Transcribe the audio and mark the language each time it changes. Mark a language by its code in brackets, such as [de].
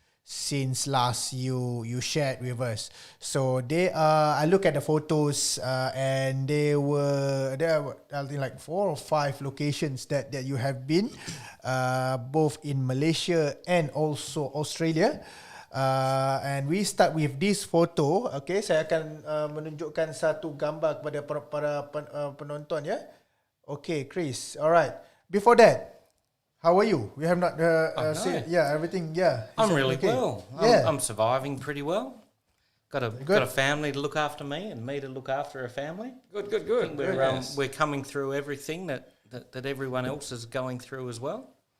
[en] since last you shared with us. So I look at the photos and there are I think like 4 or 5 locations that you have been, both in Malaysia and also Australia. And we start with this photo. [id] Okay, saya akan menunjukkan satu gambar kepada para penonton ya. [en] Okay, Chris. Alright. Before that, how are you? We have not seen, everything. Yeah, I'm really okay? well. I'm surviving pretty well. Got a family to look after me, and me to look after a family. Good. I think we're coming through everything that everyone else is going through as well.